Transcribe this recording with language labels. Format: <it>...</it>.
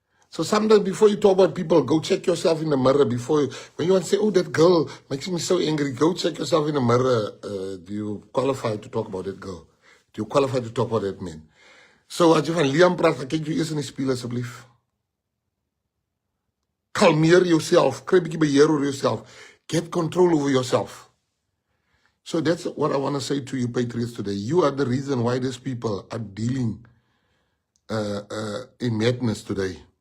<en>So sometimes before you talk about people, go check yourself in the mirror when you want to say, oh, that girl makes me so angry, go check yourself in the mirror. Do you qualify to talk about that girl? Do you qualify to talk about that man?</en> <af>So as jy van Liam praat, gaan kyk jy eers in die spieël asseblief. Kalmeer yourself, kry bietjie beheer oor yourself.</af> <en>Get control over yourself. So that's what I want to say to you, patriots, today. You are the reason why these people are dealing in madness today.</en>